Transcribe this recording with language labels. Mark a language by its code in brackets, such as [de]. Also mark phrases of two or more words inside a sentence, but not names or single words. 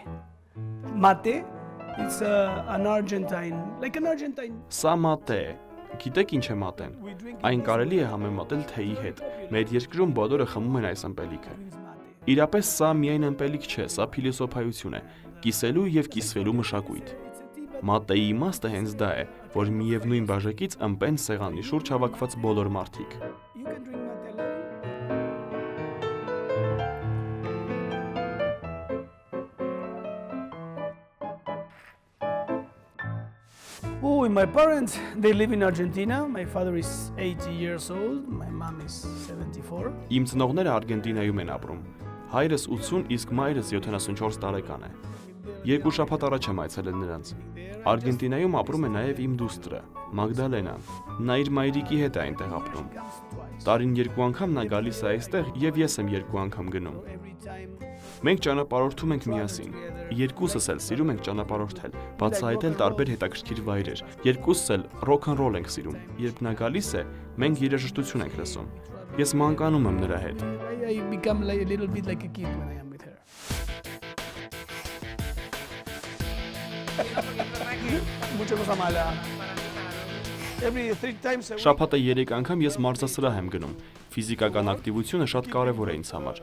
[en] Mate, it's an Argentine, like an Argentine. [hy] Սա մատե է։ Գիտեք ինչ է մատեն։ Այն կարելի է համեմատել թեյի հետ։ Մեր երկրում բոլորը խմում են այս ըմպելիքը։ Իրապես սա միայն ըմպելիք չէ, սա փիլիսոփայություն է, կիսելու և կիսվելու մշակույթ։ Մատեի իմաստը հենց դա է, որ միևնույն բաժակից ըմպեն սեղանի շուրջ հավաքված բոլոր մարդիկ։ [en] Oh, my parents, they live in Argentina. My father is 80 years old. My mom is 74. [hy] Իմ ծնողները Արգենտինայում են ապրում։ Հայրս 80, իսկ մայրս 74 տարեկան է։ Երկու շաբաթ առաջ եմ այցելել նրանց։ Արգենտինայում ապրում է նաև իմ դուստրը, Մագդալենան։ Նա իր մայրիկի հետ է այնտեղ ապրում։ Տարին 2 անգամ նա գալիս է այստեղ և ես եմ 2 անգամ գնում։ Մենք ճանապարհորդում ենք միասին։ Երկուսս էլ սիրում ենք ճանապարհորդել, բացահայտել տարբեր հետաքրքիր վայրեր։ Երկուսս էլ ռոք-ն-ռոլ ենք սիրում։ Երբ նա գալիս է, մենք երաժշտություն ենք լսում։ Ես մանկանում եմ նրա հետ։ [en] I become like a little bit like a kid when I am with her. [es] Mucha cosa mala. [en] Every 3 times a week. [hy] Շաբաթը 3 անգամ ես մարզասրահ եմ գնում։ Ֆիզիկական ակտիվությունը շատ կարևոր է ինձ համար։